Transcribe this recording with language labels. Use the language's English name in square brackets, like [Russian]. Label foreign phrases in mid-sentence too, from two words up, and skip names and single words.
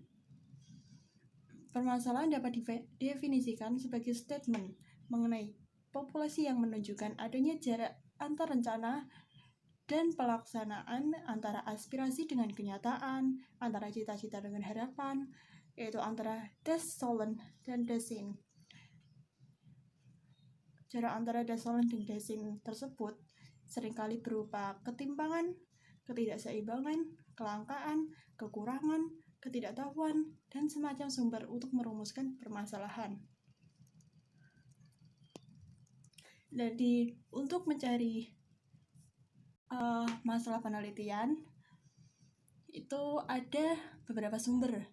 [Indonesian] Permasalahan dapat didefinisikan sebagai statement mengenai populasi yang menunjukkan adanya jarak antar rencana dan pelaksanaan, antara aspirasi dengan kenyataan, antara cita-cita dengan harapan, yaitu antara [German] das Sollen [Indonesian] dan [German] das Sein. [Indonesian] Jarak antara [German] das Sollen [Indonesian] dan [German] das Sein [Indonesian] tersebut seringkali berupa ketimpangan, ketidakseimbangan, kelangkaan, kekurangan, ketidaktahuan, dan semacam sumber untuk merumuskan permasalahan. Jadi, untuk mencari masalah penelitian itu ada beberapa sumber.